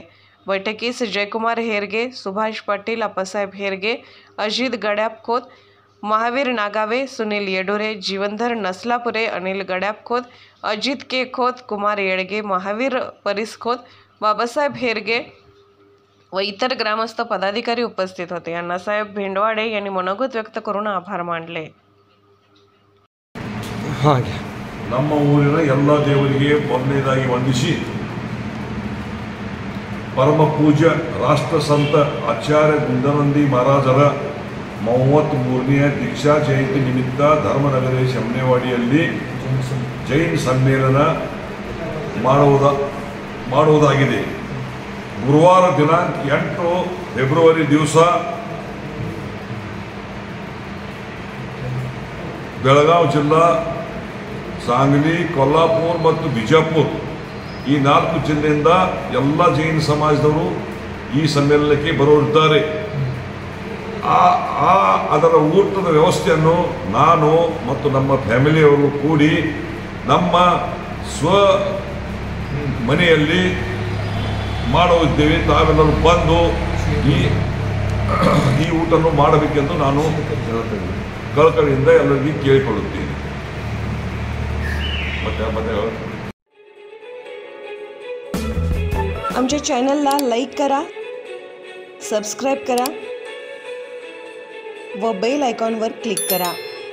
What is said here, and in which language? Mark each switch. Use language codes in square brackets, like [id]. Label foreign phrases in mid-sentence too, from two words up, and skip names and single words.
[mr] बैठकीस जयकुमार हेरगे, सुभाष पाटील, अप्पासाहेब हेरगे, अजित गड्याप खोत, महावीर नागावे, सुनील येडोरे, जीवनधर नसलापुरे, अनिल गड्याप खोत, अजित के खोत, कुमार येडगे, महावीर परिस खोत, बाबासाहेब हेरगे व इतर ग्रामस्थ पदाधिकारी उपस्थित होते. अण्णासाहेब भेंडवाडे यांनी मनोगत व्यक्त करून आभार मानले. [kn] ನಮ್ಮ ಊರಿನ ಎಲ್ಲ ದೇವರಿಗೆ ಮೊದಲನೇದಾಗಿ ವಂದಿಸಿ ಪರಮ ಪೂಜ್ಯ ರಾಷ್ಟ್ರಸಂತ ಆಚಾರ್ಯ ಗುಣಧರನಂದಿ ಮಹಾರಾಜರ 33ನೇ ದೀಕ್ಷಾ ಜಯಂತಿ ನಿಮಿತ್ತ ಧರ್ಮನಗರಿ ಶಮನೇವಾಡಿಯಲ್ಲಿ ಜೈನ್ ಸಮ್ಮೇಳನ ಮಾಡುವುದಾಗಿದೆ. ಗುರುವಾರ ದಿನಾಂಕ 8 ಫೆಬ್ರವರಿ ದಿವಸ ಬೆಳಗಾವಿ ಜಿಲ್ಲಾ, सांगली, कोल्हापूर ಮತ್ತು ಬಿಜಾಪುರ ಈ 4 ಜಿಲ್ಲೆಯಿಂದ ಎಲ್ಲ ಜೈನ ಸಮಾಜದವರು ಈ ಸಮ್ಮೇಳನಕ್ಕೆ ಬರುತ್ತಿದ್ದಾರೆ. ಅದರ ಊಟದ ವ್ಯವಸ್ಥೆಯನ್ನು ನಾನು ಮತ್ತು ನಮ್ಮ ಫ್ಯಾಮಿಲಿಯವರು ಕೂಡಿ ನಮ್ಮ ಸ್ವ ಮನೆಯಲ್ಲಿ ಮಾಡುತ್ತಿದ್ದೇವೆ. ತಾವೆಲ್ಲರೂ ಬಂದು ಈ ಊಟವನ್ನು ಮಾಡಬೇಕೆಂದು ನಾನು ಕಳಕಳಿಯಿಂದ ಎಲ್ಲರಿಗೂ ಕೇಳಿಕೊಳ್ಳುತ್ತೇನೆ. [mr] आमच्या चॅनलला लाईक करा, सबस्क्राईब करा व बेल आयकॉनवर क्लिक करा.